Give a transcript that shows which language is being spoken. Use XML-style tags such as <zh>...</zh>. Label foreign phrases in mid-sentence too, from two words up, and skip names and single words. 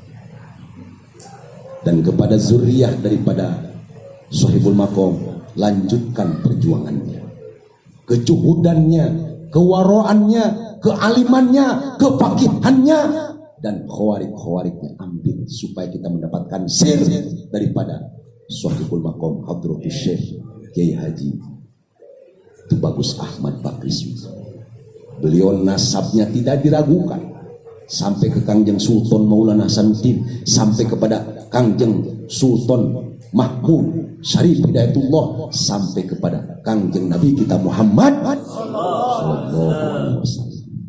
<id>Dan kepada zuriyah daripada Sohibul Maqam, lanjutkan perjuangannya, kejuhudannya, kewaroannya, kealimannya, kepakihannya, dan khawarik-khawariknya ambil supaya kita mendapatkan sir daripada Sohibul Maqam Hadratus Syekh Kiai Haji Tubagus Ahmad Bakri. Beliau nasabnya tidak diragukan sampai ke Kangjeng Sultan Maulana Hasanuddin, sampai kepada Kangjeng Sultan Mahmud Syarif Hidayatullah, sampai kepada Kangjeng Nabi kita Muhammad</id> <ar>صلى الله عليه وسلم.</ar>